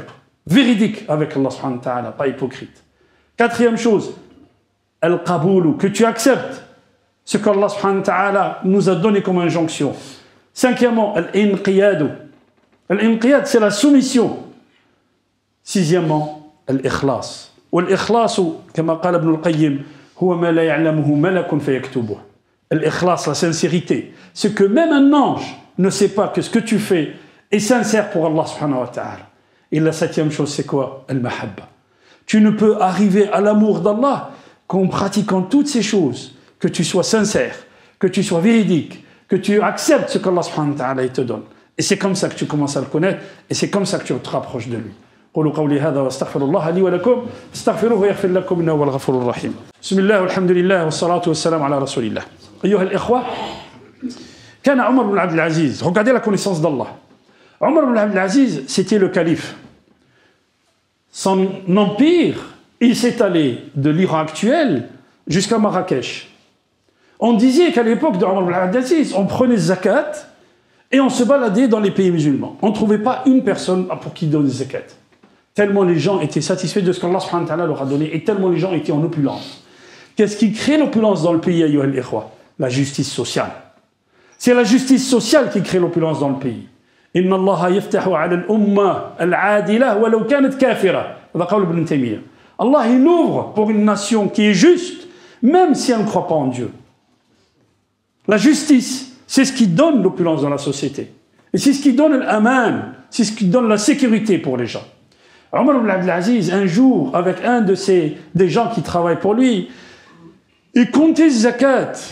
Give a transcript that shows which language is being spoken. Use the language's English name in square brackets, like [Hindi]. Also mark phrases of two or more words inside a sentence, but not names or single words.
[French] Véridique avec Allah [Arabic] سبحانه وتعالى, [French] pas hypocrite. Quatrième chose, al-qaboulu, que tu acceptes ce qu'Allah [Arabic] سبحانه وتعالى [French] nous a donné comme injonction. Cinquièmement, al-inqiyadu. Al-inqiyad, c'est la soumission. Sixièmement, al-ikhlas. [Arabic] والإخلاص كما قال ابن القيم هو ما لا يعلمه ملك فيكتبه. [French] Al-ikhlas, la sincérité. Ce que même un ange ne sait pas que ce que tu fais est sincère pour Allah [Arabic] سبحانه وتعالى. [French] Et la septième chose, c'est quoi? Al-mahabba. Tu ne peux arriver à l'amour d'Allah qu'en pratiquant toutes ces choses, que tu sois sincère, que tu sois véridique, que tu acceptes ce qu'Allah [Arabic] سبحانه وتعالى [French] te donne. Et c'est comme ça que tu commences à le connaître, et c'est comme ça que tu te rapproches de lui. [Arabic] قولوا قولي هذا واستغفر الله لي ولكم استغفروه ويغفر لكم انه هو الغفور الرحيم. بسم الله والحمد لله والصلاة والسلام على رسول الله. أيها الإخوة, كان عمر بن عبد العزيز, [French] regardez la connaissance d'Allah. Omar ibn Abdel Aziz, c'était le calife. Son empire, il s'est allé de l'Iran actuel jusqu'à Marrakech. On disait qu'à l'époque de Omar ibn Abdel Aziz, on prenait zakat et on se baladait dans les pays musulmans. On ne trouvait pas une personne pour qui donner zakat. Tellement les gens étaient satisfaits de ce qu'Allah [Arabic] سبحانه وتعالى [French] leur a donné et tellement les gens étaient en opulence. Qu'est-ce qui crée l'opulence dans le pays, [Arabic] أيها الإخوة? [French] La justice sociale. C'est la justice sociale qui crée l'opulence dans le pays. [Arabic] إن الله يفتح على الأمة العادلة ولو كانت كافرة. هذا قول ابن تيمية. [French] Allah il ouvre pour une nation qui est juste, même si elle ne croit pas en Dieu. La justice, c'est ce qui donne l'opulence dans la société. Et c'est ce qui donne l'aman, c'est ce qui donne la sécurité pour les gens. Omar ibn Abdelaziz, un jour, avec un des gens qui travaillent pour lui, il comptait zakat.